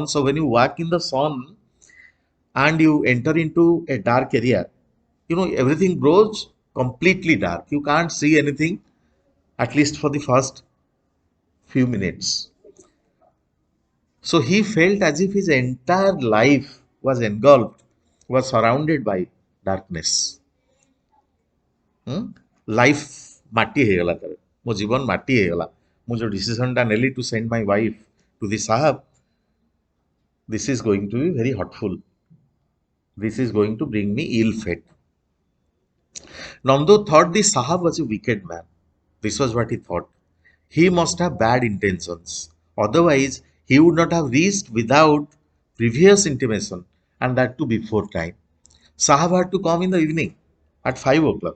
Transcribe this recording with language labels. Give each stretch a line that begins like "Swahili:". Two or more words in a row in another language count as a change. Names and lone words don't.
English: So when you walk in the sun and you enter into a dark area, everything grows completely dark. You can't see anything, at least for the first few minutes. So he felt as if his entire life was engulfed, was surrounded by darkness.
Odia: ଲାଇଫ୍ ମାଟି ହେଇଗଲା ତାର, ମୋ ଜୀବନ ମାଟି ହେଇଗଲା। ମୁଁ ଯେଉଁ ଡିସିସନଟା ନେଲି
English: to send my wife to the Sahab, this is going to be very hurtful, this is going to bring me ill fate. Nando thought the Sahab was a wicked man. This was what he thought. He must have bad intentions. Otherwise, he would not have reached without previous intimation, and that too before time. Sahab had to come in the evening at 5 o'clock.